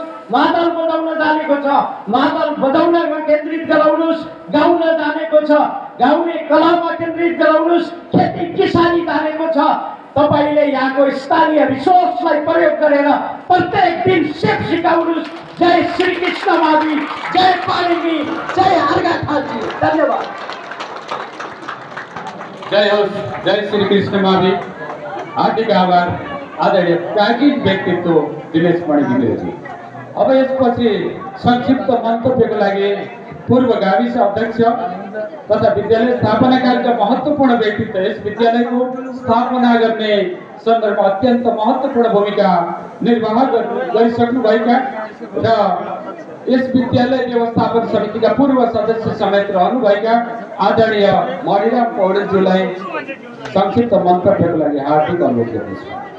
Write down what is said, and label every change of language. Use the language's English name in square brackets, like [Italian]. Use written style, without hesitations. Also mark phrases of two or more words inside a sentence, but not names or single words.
[Nepali] मादल बजाउन जानेको छ, मादल बजाउनमा केन्द्रित गराउनुहोस्। गाउन जानेको छ, गाउने कलामा केन्द्रित गराउनुहोस्। खेती किसानी जानेको छ, तपाईँले यहाँको स्थानीय रिसोर्सलाई प्रयोग गरेर प्रत्येक दिन सिप सिकाउनुहोस्। जय श्री कृष्ण मावी, जय पाणिनी, जय अर्घा खालजी। धन्यवाद। जय होस्, जय श्री कृष्ण मावी। हार्दिक आभार आदरणीय प्राचीन व्यक्तित्व दिनेश मणि घिमिरेजी। अब यसपछि संक्षिप्त मन्तव्यको लागि पूर्व गाविस अध्यक्ष तथा विद्यालय स्थापनाकालका महत्त्वपूर्ण व्यक्तित्व, यस विद्यालयको स्थापना गर्ने सन्दर्भमा अत्यन्त महत्त्वपूर्ण भूमिका निर्वाह गरिसक्नुभएका र यस विद्यालय व्यवस्थापन समितिका पूर्व सदस्य समेत रहनुभएका आदरणीय मणिराम पौडेलज्यूलाई संक्षिप्त मन्तव्यको लागि हार्दिक अनुरोध गर्दछु।